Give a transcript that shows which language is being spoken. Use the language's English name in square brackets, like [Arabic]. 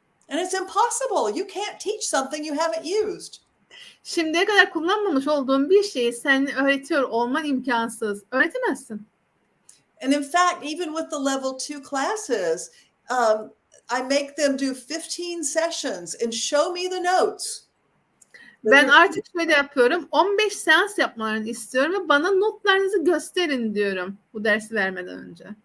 [English] And it's impossible. You can't teach something you haven't used. [Turkish] Şimdiye kadar kullanmamış olduğun bir şeyi sen öğretiyor olman imkansız. Öğretemezsin. [English] And in fact, even with the level 2 classes, I make them do 15 sessions and show me the notes. [Turkish] Ben artık şöyle yapıyorum. 15 seans yapmalarını istiyorum ve bana notlarınızı gösterin diyorum bu dersi vermeden önce.